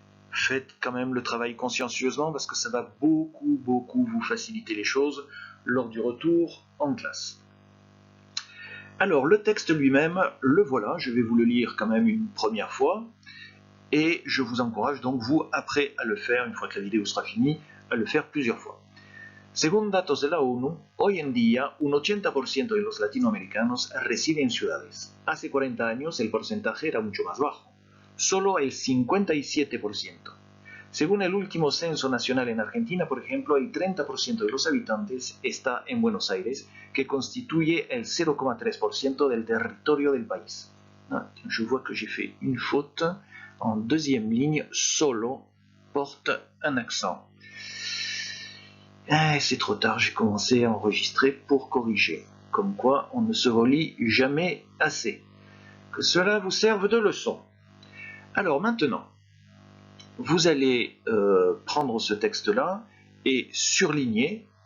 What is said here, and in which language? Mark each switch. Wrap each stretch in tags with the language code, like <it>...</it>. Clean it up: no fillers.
<fr>Faites quand même le travail consciencieusement parce que ça va beaucoup vous faciliter les choses lors du retour en classe. Alors, le texte lui-même, le voilà, je vais vous le lire quand même une première fois. Et je vous encourage donc, vous, après à le faire, une fois que la vidéo sera finie, à le faire plusieurs fois.</fr> <es>Según datos de la ONU, hoy en día un 80% de los latinoamericanos reside en ciudades. Hace 40 años el porcentaje era mucho más bajo, solo el 57%. Según el último censo nacional en Argentina, por ejemplo, el 30% de los habitantes está en Buenos Aires, que constituye el 0,3% del territorio del país.</es> <fr>Je vois que j'ai fait une faute. En deuxième ligne, solo porte un accent. C'est trop tard, j'ai commencé à enregistrer pour corriger. Comme quoi, on ne se relit jamais assez. Que cela vous serve de leçon. Alors maintenant, vous allez prendre ce texte-là et surligner.</fr>